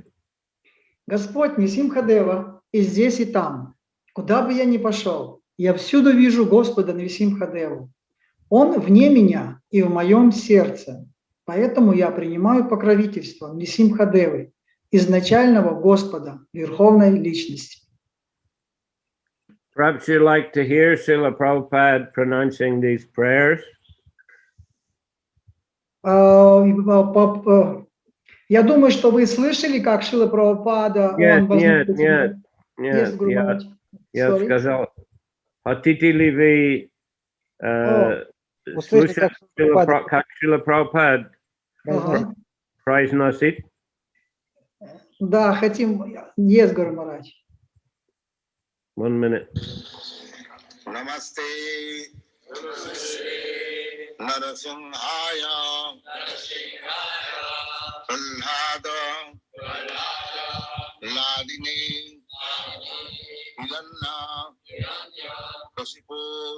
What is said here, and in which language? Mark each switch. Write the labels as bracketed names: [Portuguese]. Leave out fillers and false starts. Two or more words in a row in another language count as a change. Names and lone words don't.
[Russian] Господь Нрисимхадева и здесь, и там. Куда бы я ни пошел, я всюду вижу Господа Нрисимхадеву. Он вне меня и в моем сердце. Поэтому я принимаю покровительство Нрисимхадевы, изначального Господа, Верховной Личности. [English] Perhaps you'd like to hear Srila Prabhupada pronouncing these prayers. [Russian] Я думаю, что вы слышали, как Шрила Прабхупада... Нет, я сказал, хотите ли вы слушать, как Шрила Прабхупада произносит? Да, хотим. [English] Yes, Guru Maharaj. 1 minute. [Sanskrit] Namaste. Narasimhaya. Prahlada. Ladini. Hiranna. Kasipur.